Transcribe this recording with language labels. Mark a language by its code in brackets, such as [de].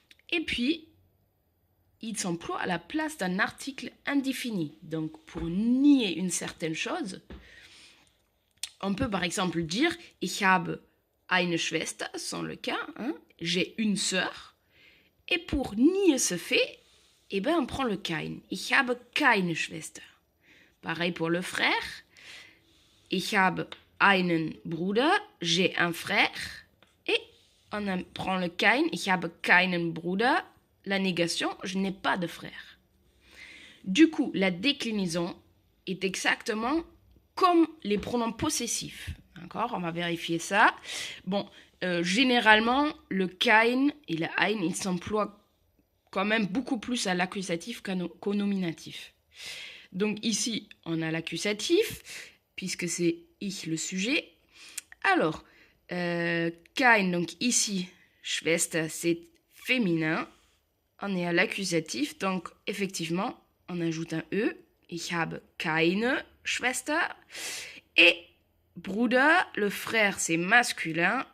[fr] Et puis, il s'emploie à la place d'un article indéfini. Donc, pour nier une certaine chose, on peut par exemple dire [de] ich habe eine Schwester, [fr] sans le cas, j'ai une sœur. Et pour nier ce fait, on prend le kein. [de] Ich habe keine Schwester. [fr] Pareil pour le frère. [de] Ich habe einen Bruder, [fr] j'ai un frère. Et on prend le kein, [de] ich habe keinen Bruder, [fr] la négation, je n'ai pas de frère. Du coup, la déclinaison est exactement comme les pronoms possessifs. D'accord ? On va vérifier ça. Bon, généralement, le kein et le ein, ils s'emploient quand même beaucoup plus à l'accusatif qu'au nominatif. Donc ici, on a l'accusatif, puisque c'est ich le sujet. Alors, kein, donc ici, Schwester, c'est féminin. On est à l'accusatif, donc effectivement, on ajoute un E. [de] Ich habe keine Schwester. [fr] Et Bruder, le frère, c'est masculin.